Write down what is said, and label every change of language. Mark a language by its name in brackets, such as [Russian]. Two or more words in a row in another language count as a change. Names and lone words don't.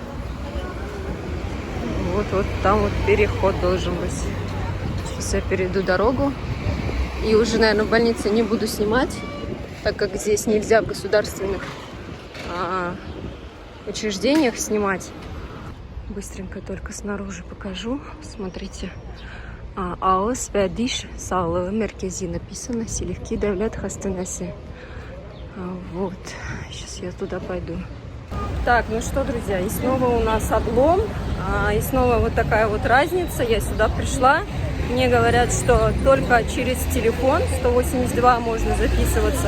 [Russian] Вот там вот переход должен быть. Сейчас я перейду дорогу. И уже, наверное, в больнице не буду снимать, так как здесь нельзя в государственных учреждениях снимать. Быстренько только снаружи покажу. Смотрите. [Turkish] Ağız ve diş sağlığı merkezi написано. [Russian] Селевки Devlet Hastanesi. Вот. Сейчас я туда пойду. Так, ну что, друзья, и снова у нас облом. И снова вот такая вот разница. Я сюда пришла. Мне говорят, что только через телефон 182 можно записываться.